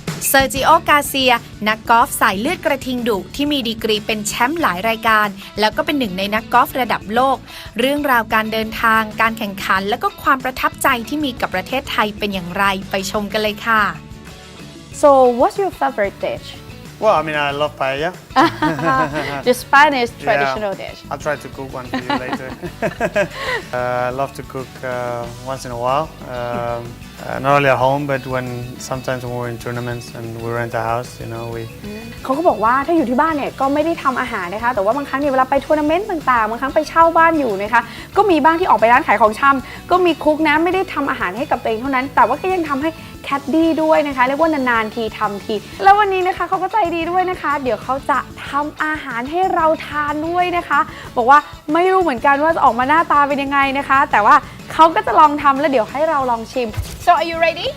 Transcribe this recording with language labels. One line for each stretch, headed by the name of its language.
Thai: เซอร์จิโอกาเซียนักกอล์ฟสายเลือดกระทิงดุที่มีดีกรีเป็นแชมป์หลายรายการแล้วก็เป็นหนึ่งในนักกอล์ฟระดับโลกเรื่องราวการเดินทางการแข่งขันและก็ความประทับใจที่มีกับประเทศไทยเป็นอย่างไรไปชมกันเลยค่ะ
English: So what's your favorite dish? Well, I mean, I love paella. The Spanish traditional dish. I'll try to cook one for you later. I love to cook once in a while. Not only at home, but sometimes when we're in tournaments and we rent a house, you know, we.
Thai: เขาก็บอกว่าถ้าอยู่ที่บ้านเนี่ยก็ไม่ได้ทำอาหารนะคะแต่ว่าบางครั้งเนี่ยเวลาไปทัวร์นาเมนต์ต่างๆบางครั้งไปเช่าบ้านอยู่นะคะก็มีบ้างที่ออกไปร้านขายของชำก็มีคุกนะไม่ได้ทำอาหารให้กับตัวเองเท่านั้นแต่ว่าก็ยังทำให้แคดดี้ด้วยนะคะเรียกว่านานๆทีทำทีแล้ววันนี้นะคะเขาก็ใจดีด้วยนะคะเดี๋ยวเขาจะทำอาหารให้เราทานด้วยนะคะบอกว่าไม่รู้เหมือนกันว่าจะออกมาหน้าตาเป็นยังไงนะคะแต่ว่าเขาก็จะลองทำแล้วเดี๋ยวให้เราลองชิม
English: So are you ready?